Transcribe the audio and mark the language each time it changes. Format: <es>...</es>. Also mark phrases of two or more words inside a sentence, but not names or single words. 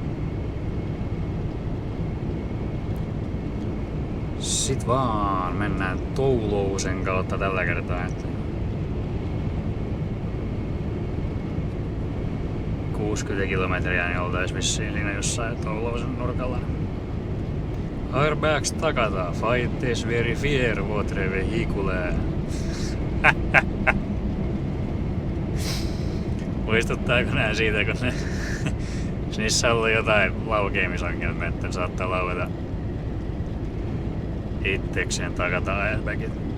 <fi>Sit vaan mennään Toulousen kautta tällä kertaa. 60 kilometriä niin oltais vissiin siinä jossain Toulousen nurkalla.</fi> <fr>Airbags takata, faites verifier votre vehicule.</fr> <fi>Muistuttaako nää siitä, kun ne niissä on ollut jotain laukeamisongelmia, että saattaa laueta itsekseen takata airbagit.</fi>